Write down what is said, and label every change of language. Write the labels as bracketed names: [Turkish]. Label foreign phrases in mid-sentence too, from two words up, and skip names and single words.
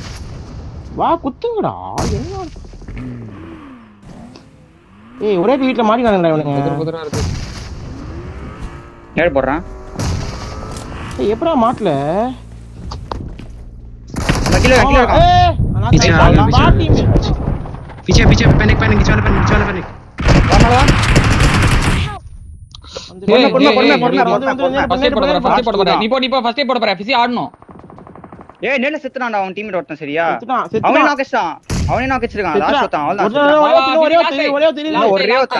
[Tamil] வா குத்துங்கடா. என்ன ஏய் ஒரே வீட்ல மாட்டிட்டானேடா இவனுங்க. புதுரா இருக்கு. நேடு போடுறான். ஏய் எப்படா மாட்டல? கீழ இருக்கான் ஏய் நான் [Hindi] पीछे आ गया बा टीम पीछे पीछे पैनिक पैनिक नीचे वाला पैनिक [Tamil] வாடா ஏய், பொறுமை, பொறுமை, ஏய், பொறுமை, ஏய், பொறுமை, பொறுமை. [English] first aid [Tamil] போட போறேன், [English] first aid [Tamil] போட போறேன். நீ போ [English] first aid [Tamil] போட போறேன். பிசி ஆடணும். ஏய் நேல செத்துறான்டா அவன் டீம்மேட் ஒருத்தன் சரியா செத்துட்டான் அவனே நாக் அடிச்சான் அவனே நாக் அடிச்சிருக்கான் லாஸ்ட் ஒருத்தன் அவ்வளவுதான் ஒரே ஒருத்தன்